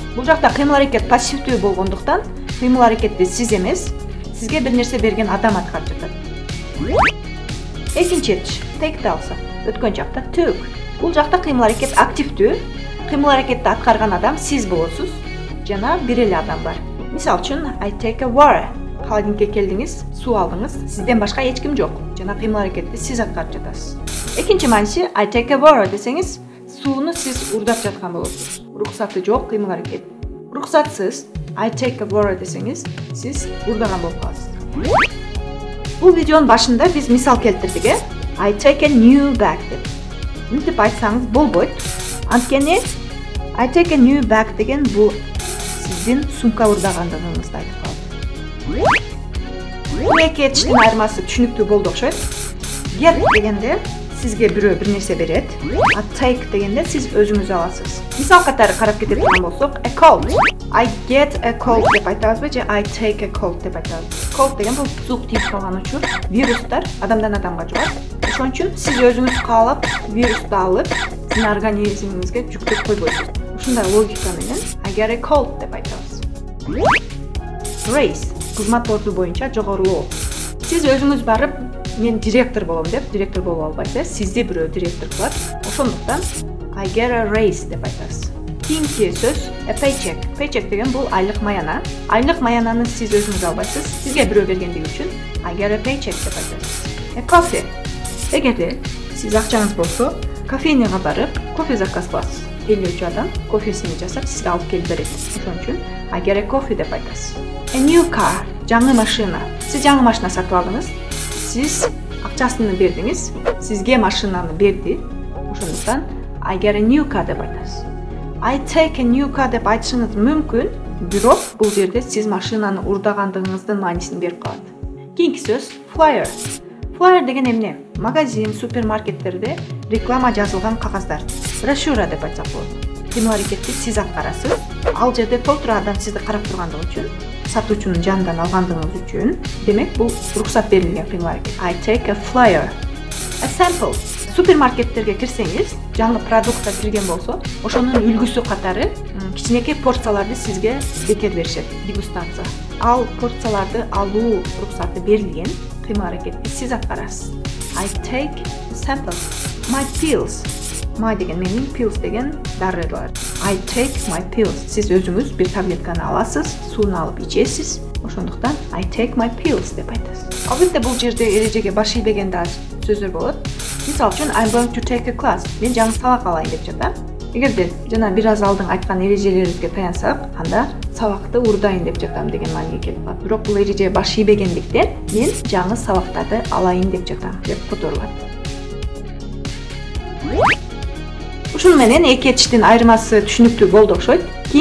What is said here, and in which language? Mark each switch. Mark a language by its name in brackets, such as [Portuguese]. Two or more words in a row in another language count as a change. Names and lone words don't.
[Kyrgyz] Бул жакта кыймыл аракет пассивдүү болгондуктан, кыймыл аракетти сиз эмес, сизге бир нерсе берген адам аткарып жатат. Экинчи этиш take алса, өткөн жакта took. Бул жакта кыймыл аракет активдүү. Кыймыл аракетти аткарган адам сиз болосуз, жана бир эле адам бар. Мисалы үчүн [English] I take a water. [Kyrgyz] Холодильникке келдиңиз, суу алдыңыз, сизден башка эч ким жок. Жана кыймыл аракетти сиз аткарып жатасыз. Экинчи мааниси [English] I take a water [Kyrgyz] десеңиз, сууну сиз урдап жаткан болосуз. Уруксаты жок кыймыл аракет. Уруксатсыз [English] I take a water [Kyrgyz] десеңиз, сиз урдаган болуп каласыз. Бул видеонун башында биз мисал келтирдик, [English] I take a new bag деп. [Kyrgyz] Мынтип айтсаңыз болбойт. Анткени [English] I take a new bag [Kyrgyz] деген бул сиздин сумка урдагандыгыңызды айтып калат. Бул эки этиштин айырмасы түшүнүктүү болду окшойт. Get дегенде сизге бирөө бир нерсе берет, а take дегенде сиз өзүңүз аласыз. Мисал катары карап кете турган болсок, [English] a cold. I get a cold [Kyrgyz] деп айтабызбы же [English] I take a cold [Kyrgyz] деп айтабыз. Cold деген бул зук тийип калган учур, вирустар адамдан адамга жугат. Ошон үчүн сиз өзүңүз каалап вирусту алып, сиздин организмиңизге жүктөп койбойсуз. Ушундай логика менен [English] I get a cold [Kyrgyz] деп айтабыз. Raise кызмат орду боюнча жогорулоо. Сиз өзүңүз барып, мен директор болом деп, директор боло албайсыз, сизди бирөө директор кылат. Ошондуктан [English] I get a raise [Kyrgyz] деп айтасыз. Кийинки сөз [English] a paycheck. [Kyrgyz] Paycheck деген бул айлык маяна. Айлык маянаны сиз өзүңүз албайсыз, сизге бирөө бергендиги үчүн [English] I get a paycheck [Kyrgyz] деп айтасыз. [English] A coffee. [Kyrgyz] Эгерде сиз акчаңыз болсо, кофейняга барып, кофе заказ кыласыз. Тейлөөчү адам кофесин жасап сизге алып келип берет. Ошон үчүн [English] I get a coffee [Kyrgyz] деп айтасыз. [English] A new car, [Kyrgyz] жаңы машина. Сиз жаңы машина сатып алдыңыз. Сиз акчасын бердиңиз, сизге машинаны берди. Ошондуктан [English] I get a new car [Kyrgyz] деп айтасыз. [English] I take a new car [Kyrgyz] деп айтышыңыз мүмкүн, бирок бул жерде сиз машинаны урдагандыгыңыздын маанисин берип калат. Кийинки сөз flyer. Flyer деген эмне? Магазин, супермаркеттерде реклама жазылган кагаздар. Брошюра деп айтсак болот. Кыймыл аракетти сиз аткарасыз. Ал жерде толтура адам сизди карап тургандыгы үчүн, сатуучунун жанынан алгандыгыңыз үчүн, демек бул уруксат берилген кыймыл аракет. [English] I take a flyer. A sample. [Kyrgyz] Супермаркеттерге кирсеңиз, жаңы продукттар кирген болсо, ошонун үлгүсү катары кичинекей порцияларды сизге бекер беришет, дегустация. Ал порцияларды алуу уруксаты берилген кыймыл аракетти сиз аткарасыз. [English] I take a sample. My pills. [Kyrgyz] My деген менин, pills деген дарылар. [English] I take my pills. [Kyrgyz] Сиз өзүңүз бир таблетканы аласыз, сууну алып ичесиз. Ошондуктан [English] I take my pills [Kyrgyz] деп айтасыз. Албетте бул жерде эрежеге баш ийбеген да сөздөр болот. Мисалы үчүн [English] I'm going to take a class. [Kyrgyz] Мен жаңы сабак алайын деп жатам. Эгерде жана бир аз алдын айткан эрежелерибизге таянсак, анда сабакты урдайын деп жатам деген мааниге келип калат. Бирок бул эреже баш ийбегендиктен мен жаңы сабактарды алайын деп жатам деп которулат. Ушуну менен эки этиштин айырмасы түшүнүктүү болду окшойт.